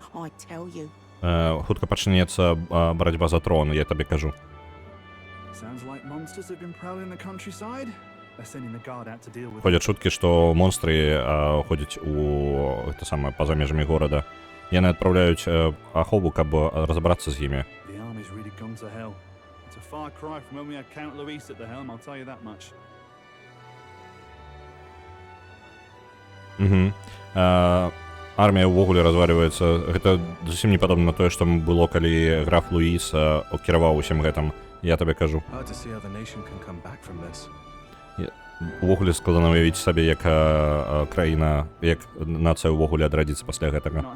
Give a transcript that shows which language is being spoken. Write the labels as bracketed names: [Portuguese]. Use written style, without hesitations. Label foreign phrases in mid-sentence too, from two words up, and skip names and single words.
[Belarusian] Хутка пачнецца барацьба за трон, я табе кажу. Ходзяць чуткі, што монстры ходзяць па-за межамі горада. Яны адпраўляюць ахову, каб разабрацца з імі. [English] Far cry from when we had Count Luis at the helm, I'll tell you that much. [Belarusian] Армія ўвогуле разваливаецца. Гэта зусім не падобна на тое, што было, калі граф Луіс кіраваў усім гэтым. Я табе кажу. Увогуле складана уявіць сабе, як краіна, як нацыя ўвогуле адрадзіцца пасля гэтага.